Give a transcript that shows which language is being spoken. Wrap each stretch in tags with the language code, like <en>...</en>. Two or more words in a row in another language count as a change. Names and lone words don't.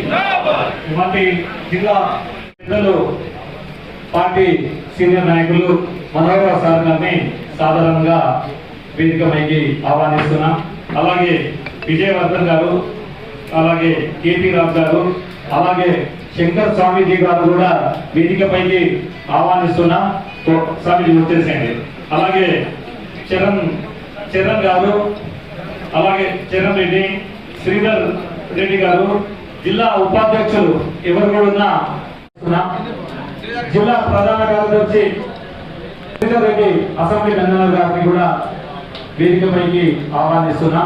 <te>జిల్లా</te> <en>party senior</en> <te>నాయకులు మనోహర్ సార్ గారిని సాధారణంగా వేదికపైకి ఆహ్వానిస్తున్నాం. అలాగే విజయవర్ధన్ గారు, అలాగే కేపీ రాజ్ గారు, అలాగే శంకర్ స్వామీజీ గారు కూడా వేదికపైకి ఆహ్వానిస్తున్నాం. స్వామీజీ వచ్చేసేయండి. అలాగే చరణ్ గారు, అలాగే చరణ్ రెడ్డి, శ్రీధర్ రెడ్డి గారు, జిల్లా ఉపాధ్యక్షులు ఎవరు కూడా ఉన్నా, జిల్లా ప్రధాన కార్యదర్శి శ్రీధర్ రెడ్డి,</te> <en>assembly convener</en> <te>గారిని కూడా వేదికపైకి ఆహ్వానిస్తున్నాం.</te>